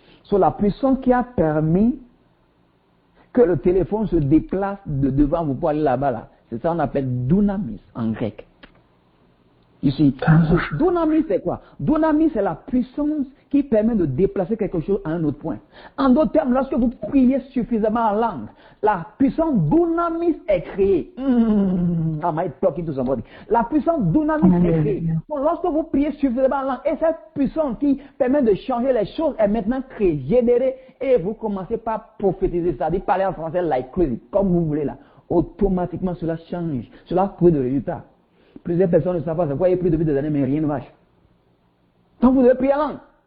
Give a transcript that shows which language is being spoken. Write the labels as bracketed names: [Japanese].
[French] So, la puissance qui a permis que le téléphone se déplace de devant vous pour aller là-bas, là, c'est ça qu'on appelle dunamis en grec. Ici, dunamis c'est quoi? Dunamis c'est la puissance qui permet de déplacer quelque chose à un autre point. En d'autres termes, lorsque vous priez suffisamment en langue, la puissance dunamis est créée. [English] I might talking to somebody. [French] La puissance dunamis est créée. Donc, lorsque vous priez suffisamment en langue, et cette puissance qui permet de changer les choses est maintenant créée, générée, et vous commencez par prophétiser, c'est-à-dire parler en français [English] like crazy, [French] comme vous voulez là. Automatiquement, cela change. Cela crée de résultats. Plusieurs personnes ne savent pas, c'est quoi, il y a plus depuis des années, mais rien ne marche. Donc vous devez prier en langue.